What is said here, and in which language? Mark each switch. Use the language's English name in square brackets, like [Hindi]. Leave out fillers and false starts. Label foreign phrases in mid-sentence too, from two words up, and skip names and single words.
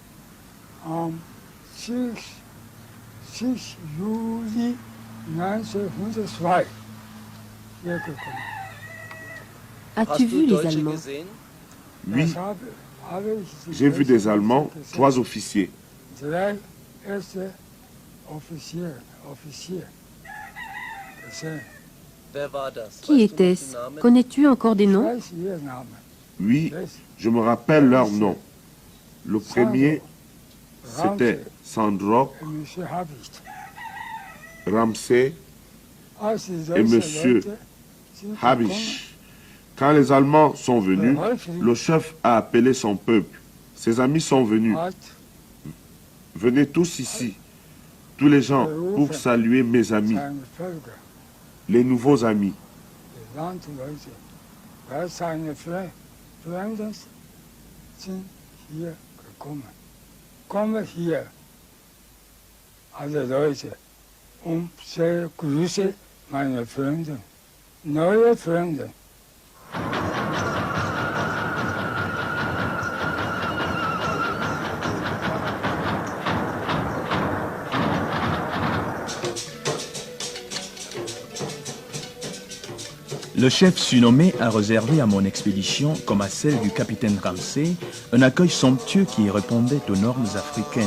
[French] As-tu vu les Allemands? Oui, j'ai vu des Allemands, 3 officiers. [German] Zwei erste Offizier. Gesehen. [French] Qui était-ce? Connais-tu encore des noms? [German] Weiß ihr Name. [French] Oui, je me rappelle leur nom. Le premier, c'était Sandrock, Monsieur Habicht. Ramsey [German] Als die [French] et [German] deutschen [French] Monsieur [German] Leute sind [French] Habisch. Quand les Allemands sont venus, le chef a appelé son peuple. Ses amis sont venus. [German] gekommen, hat [French] Venez tous ici, tous les gens, pour saluer mes amis, [German] seine Völker, [French] les nouveaux amis. [German] die Landleute, weil seine Fremden sind hier gekommen. Komme hier, alle Leute, sehr grüße meine Freunde, neue Freunde. [French] Le chef surnommé a réservé à mon expédition, comme à celle du capitaine Ramsey, un accueil somptueux qui répondait aux normes africaines.